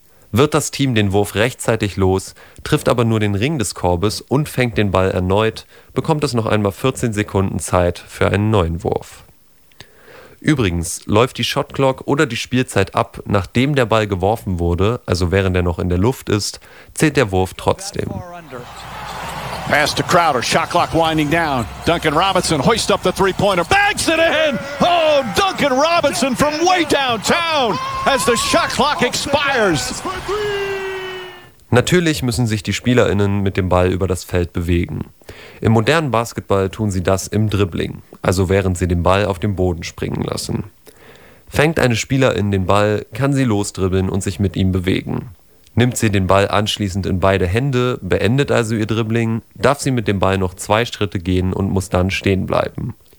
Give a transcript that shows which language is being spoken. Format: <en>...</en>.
<de>Wird das Team den Wurf rechtzeitig los, trifft aber nur den Ring des Korbes und fängt den Ball erneut, bekommt es noch einmal 14 Sekunden Zeit für einen neuen Wurf. Übrigens läuft die Shot Clock oder die Spielzeit ab, nachdem der Ball geworfen wurde, also während er noch in der Luft ist, zählt der Wurf trotzdem.</de> <en>Pass to Crowder, Shot Clock winding down. Duncan Robinson hoist up the three-pointer, bags it in! Oh, Duncan Robinson from way downtown as the Shot Clock expires!</en> <de>Natürlich müssen sich die SpielerInnen mit dem Ball über das Feld bewegen. Im modernen Basketball tun sie das im Dribbling, also während sie den Ball auf dem Boden springen lassen. Fängt eine SpielerIn den Ball, kann sie losdribbeln und sich mit ihm bewegen. Nimmt sie den Ball anschließend in beide Hände, beendet also ihr Dribbling, darf sie mit dem Ball noch 2 Schritte gehen und muss dann stehen bleiben.</de>